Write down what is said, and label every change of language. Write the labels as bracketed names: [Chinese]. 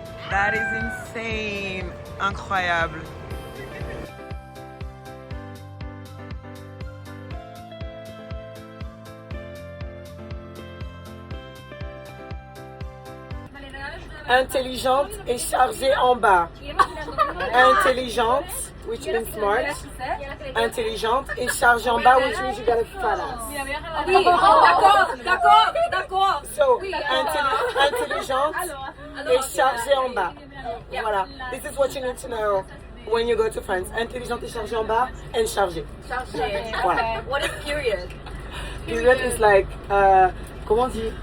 [English] That is insane. [French] Incroyable. Intelligente et chargée en bas. [English] Intelligente, which means smart. [French] Intelligente et chargée en bas, [English] which means you got a fat ass. [French] Oui, d'accord. So, intelligente et chargée en bas. Voilà. [English] This is what you need to know when you go to France. [French] Intelligente et chargée en bas and chargée. Voilà. [English] What is period? Period is like, [French] comment on dit?